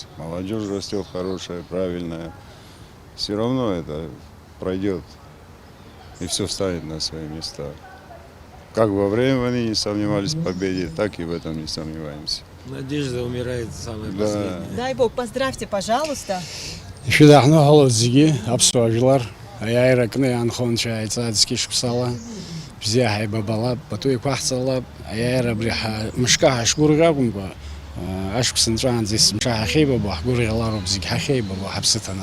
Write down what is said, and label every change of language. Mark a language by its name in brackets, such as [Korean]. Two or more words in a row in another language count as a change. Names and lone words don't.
[Russian] Молодежь растет хорошая, правильная. Все равно это пройдет, и все встанет на свои места. Как во время войны не сомневались в победе, так и в этом не сомневаемся. Надежда умирает самая последняя. Дай Бог, поздравьте, пожалуйста. [Abkhazian] Ишәдаҳну ҳалоит зегьы аԥсуаа жәлар, аиааира аҟны иаанхонцәа аиҵаҵкьы шықәсала бзиа ҳаибабалап, пату еиқәаҳҵалап, аиааира абри мышкы ҳашгәырӷьо акәымкәа, ашықәс нҵәаанӡа есымша ҳахьеибабо, ҳгәырӷьалароуп зегьы ҳахьеибабо ҳаԥсыҭаны.